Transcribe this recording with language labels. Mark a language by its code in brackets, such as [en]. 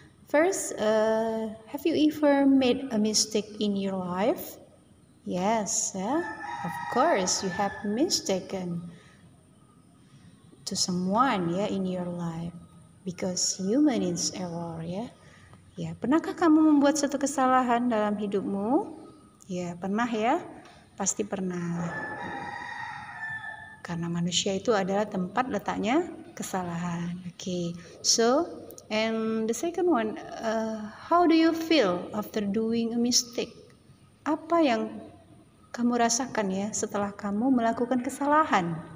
[en] First, have you ever made a mistake in your life? Yes, of course you have mistaken to someone in your life because human is error. [id] Ya, pernahkah kamu membuat suatu kesalahan dalam hidupmu? Ya, pernah ya? Pasti pernah. Karena manusia itu adalah tempat letaknya kesalahan. Okay. [en] So, and the second one, how do you feel after doing a mistake? [id] Apa yang kamu rasakan ya setelah kamu melakukan kesalahan?